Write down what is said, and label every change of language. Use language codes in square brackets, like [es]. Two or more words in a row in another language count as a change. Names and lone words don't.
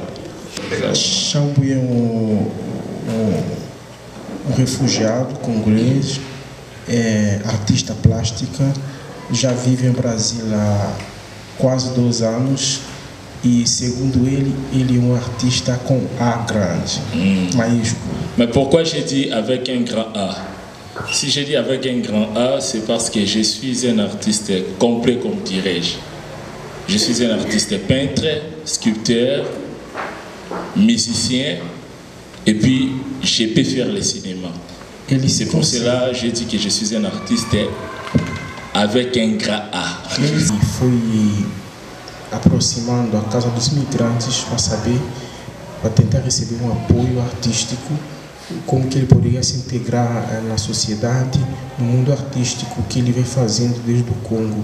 [pt] Xambo é um refugiado congolês, artista plástica, já vive em Brasil há quase 2 anos e, segundo ele é um artista com A grande, maiúsculo. [fr] Mais pourquoi j'ai dit avec un grand A? Si j'ai dit avec un grand A, c'est parce que je suis un artiste complet, comme dirais-je. Je suis un artiste peintre, sculpteur, musicien, et puis je peux faire le cinéma. C'est pour cela que j'ai dit que je suis un artiste avec un grand A. [pt] Ele foi aproximando a Casa dos Migrantes para saber, para tentar receber um apoio artístico, como que ele poderia se integrar na sociedade, no mundo artístico que ele vem fazendo desde o Congo.